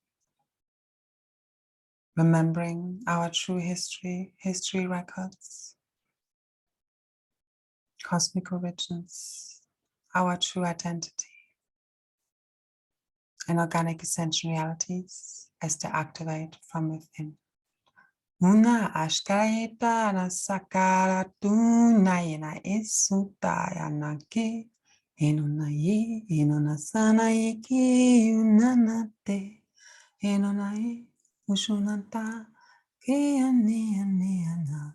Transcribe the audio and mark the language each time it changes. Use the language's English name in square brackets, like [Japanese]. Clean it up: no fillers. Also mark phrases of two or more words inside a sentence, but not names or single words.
[English] Remembering our true history records, cosmic origins, our true identity, and organic essential realities as they activate from within. Una ashkaita na sakara tunayena isutaya nake. Enona ye, enona sana ye ki unanate. Enona ye, ushunanta, ke ane ana.